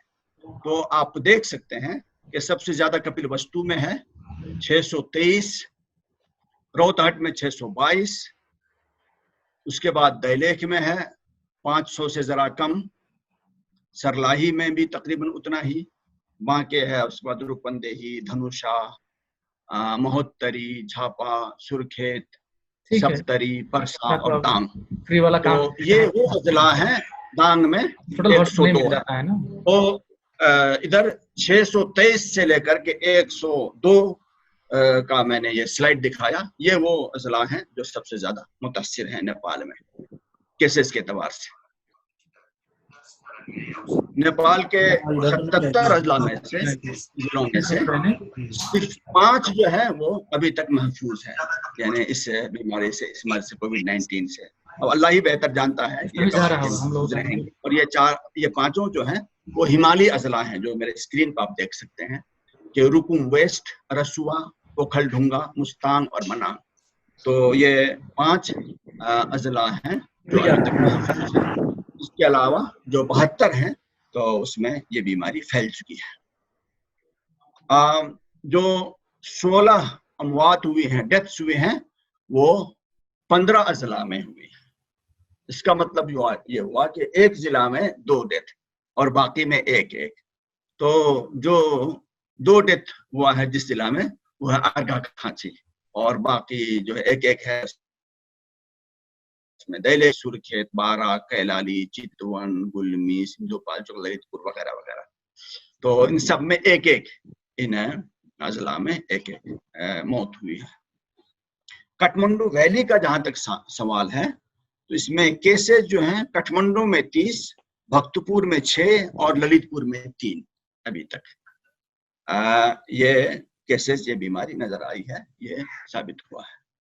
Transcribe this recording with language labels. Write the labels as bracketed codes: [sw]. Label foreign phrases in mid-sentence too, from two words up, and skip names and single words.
[hi] तो आप देख सकते हैं कि सबसे ज्यादा कपिल वस्तु में है 623, रोहतहट में 622, उसके बाद दैलेख में है 500 से जरा कम, सरलाही में भी तकरीबन उतना ही, बांके है, उसके बाद रूपंदेही, धनुषा, महोत्तरी, झापा, सुरखेत, सप्तरी, परसा और दांग। तो ये वो अजला है। दांग में 102 तो इधर 623 से लेकर के 102 का मैंने ये स्लाइड दिखाया। ये वो अजला हैं जो सबसे ज्यादा मुतासिर हैं नेपाल में केसेस के एतबार से। नेपाल के 77 अजला में से, जिलों में से सिर्फ 5 जो है वो अभी तक महफूज है, यानी इस बीमारी से, इस मर्ज से, कोविड-19 से। अब अल्लाह ही बेहतर जानता है कि रहेंगे। और ये 5 जो हैं वो हिमालयी अजला हैं, जो मेरे स्क्रीन पर आप देख सकते हैं कि रुकुम वेस्ट, रसुआ, ओखलढुंगा, मुस्तांग और मनांग। तो ये 5 अजला हैं जो अभी तक महफूज हैं। इसके अलावा जो 72 हैं तो उसमें ये बीमारी फैल चुकी है। जो 16 अमवात हुई हैं, डेथ्स हुए हैं, वो 15 अजला में हुई है। इसका मतलब ये हुआ कि एक जिला में 2 डेथ और बाकी में 1-1। तो जो 2 डेथ हुआ है जिस जिला में वो है अर्घाखांची, और बाकी जो है 1-1 है इसमें दैलेख, सुरखेत, बारा, कैलाली, चितवन, गुलमी, सिंधुपाल्चोक, ललितपुर वगैरह वगैरह। तो इन सब में 1-1, इन अजला में 1-1 मौत हुई है। काठमांडू वैली का जहां तक सवाल है तो इसमें केसेस जो हैं काठमांडू में 30, भक्तपुर में 6 और ललितपुर में 3 अभी तक ये केसेस, ये बीमारी नजर आई है, ये साबित हुआ है।